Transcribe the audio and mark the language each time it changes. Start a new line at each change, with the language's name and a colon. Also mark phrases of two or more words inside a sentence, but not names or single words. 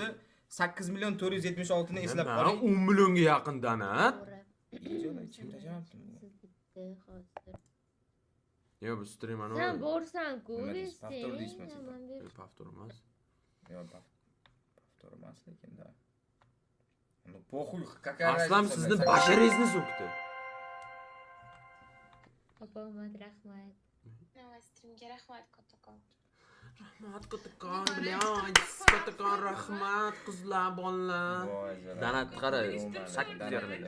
Uzbek: 8 million 476 ni eslab qoling. 10 millionga yaqin donat. Yo, bu stream ana. Sen borsan-ku, Повтор deysiz. Повтор emas. Yo'q, повтор emas lekin da.
Russian: Ну, похуй, какая разница.
Uzbek: Aslam sizni basharingizni so'kdi. Opamat rahmat. Streamga rahmat kattakon. Rahmat kattakon, bilan, kattakon rahmat qizlar, bolalar. Donat qara, 8 yarim.